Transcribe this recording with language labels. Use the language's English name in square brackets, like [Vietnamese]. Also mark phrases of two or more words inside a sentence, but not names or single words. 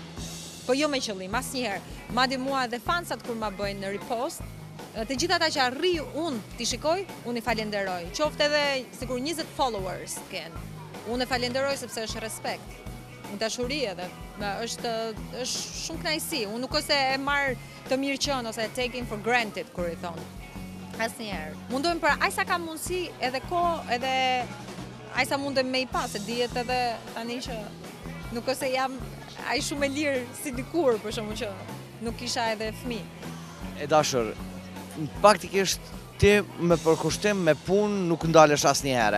[Albanian] Po jo me qëllim, asnjëherë. Madje mua dhe fansat kur ma bëjnë në repost, të gjithë ata që arri unë t'i shikoj, unë i falenderoj. Qoftë edhe sikur 20 followers t'ken. Unë e falenderoj sepse është respekt. Në dashuri edhe. Është shumë kënaqësi. Unë nuk ose e marr të mirë qenë ose e [English] taking for granted [Albanian] kur i thon. Asnjëherë. Mundohem për aq sa kam mundësi edhe kohë, edhe aq sa mundem me i pas, se dihet edhe tani që nuk ose jam ai shumë e lirë si dikur, për shkakun që nuk kisha edhe fëmijë. E dashur, faktikisht ti me përkushtim me punë nuk ndalesh asnjëherë.